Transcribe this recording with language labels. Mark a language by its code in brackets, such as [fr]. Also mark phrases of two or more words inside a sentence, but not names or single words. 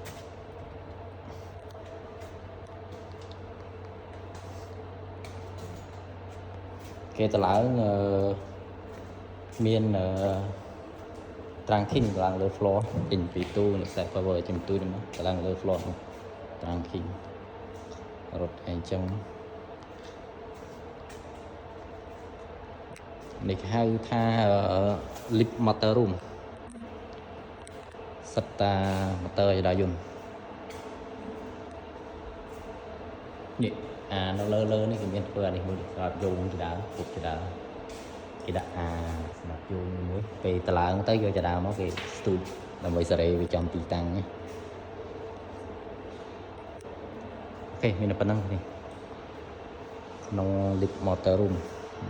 [km] គេទៅឡើងមានត្រាំង king ឡើងលើ floor ចេញពីទូនេះ [en] set power [km] ចេញទូនេះមកឡើងលើ floor ត្រាំង king រត់អញ្ចឹង នេះគេហៅថា [en] lip motor room [km] សិតតា motor ចរាយន្តនេះ នៅលើនេះគេមានធ្វើអានេះមួយសម្រាប់យោងចរាពុកចរាគេដាក់សម្រាប់យោងមួយពេលតឡើងទៅយកចរាមកគេស្ទូចដើម្បីសេរីវាចំទីតាំងនេះអូខេមានតែប៉ុណ្្នឹងនេះក្នុង [en] lip motor room